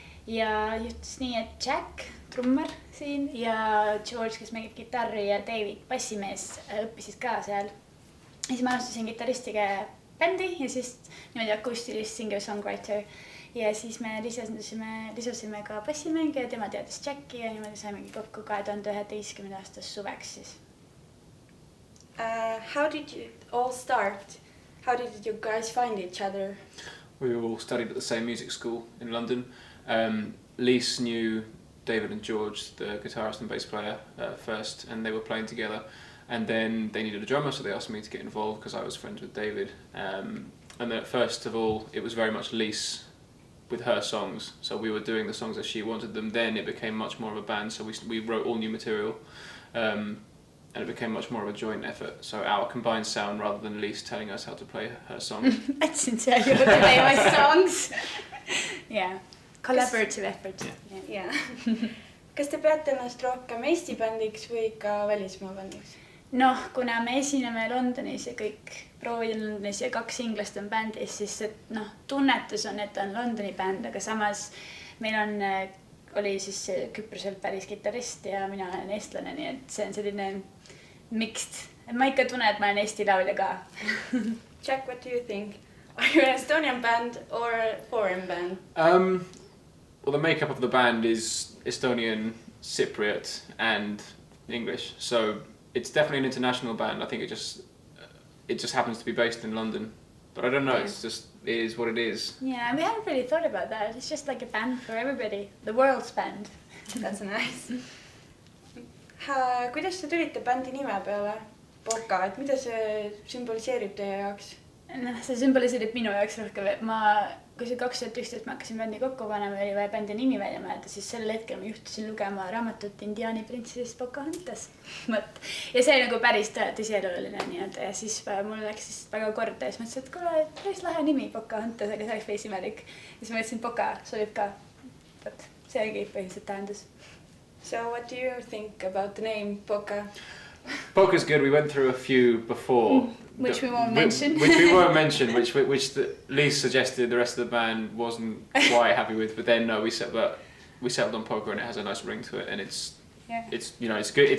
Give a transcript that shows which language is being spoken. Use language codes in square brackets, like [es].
[et] Ja juhtus nii, et Jack, trummar siin ja George, kes mängib kitarri ja David, bassimees, õppisid ka seal. Ja siis ma alustasin kitaristiga bändi ja siis niimoodi akustilist singer-songwriter. Ja siis me lisusime ka bassimänge ja tema teadis Jacki ja niimoodi saimegi kokku 2011 aastas suveks siis. [en] How did you all start? How did you guys find each other? We all studied at the same music school in London. Liis knew David and George, the guitarist and bass player, first, and they were playing together. And then they needed a drummer, so they asked me to get involved because I was friends with David. And then first of all, it was very much Liis with her songs. So we were doing the songs as she wanted them. Then it became much more of a band, so we wrote all new material. And it became much more of a joint effort. So our combined sound rather than Liis telling us how to play her songs. Andsid tell you how to play my songs. Yeah, collaborative effort. Yeah. [et] Kas te peate ennast rohkem Eesti bändiks või ka välismaa bändiks? Noh, kuna me esineme Londonis ja kõik proovid on Londonis ja 2 inglast on bändis, siis tunnetus on, et on Londoni bänd, aga samas meil oli siis Küproselt päris kitarist ja mina olen eestlane, nii et see on selline mixed. Ma ikka tunnen, et ma olen Eesti laulja ka. [en] Jack, what do you think? Are you an Estonian band or a foreign band? Well, the makeup of the band is Estonian, Cypriot and English. So it's definitely an international band. I think it just happens to be based in London. But I don't know, it is what it is. Yeah, we haven't really thought about that. It's just like a band for everybody. The world's band. That's nice. [et] Kuidas te tulite bändi nime peale? POCA, et mida see sümboliseerib teie jaoks? See sümboliseerib minu jaoks rohkem. Kui see 2011 ma hakkasin bändi kokku panema ja oli vaja bändi nimi välja mõelda, siis sellel hetkel ma juhtusin lugema raamatut Indiaani printsesest Pocahontas. Ja see oli nagu päris tõsieluline nii-öelda ja siis mul läks siis väga korda ja siis mõtlesin, et kuule, päris lahe nimi Pocahontas, aga see oleks veits imelik. Ja siis mõtlesin, POCA sobib ka. See oligi põhiliselt tähendus. [en] So what do you think about the name POCA? POCA's good. We went through a few before. Which we won't mention. Which we won't mention, which Liis suggested the rest of the band wasn't quite happy with, but then no, we settled on POCA and it has a nice ring to it, and it's good.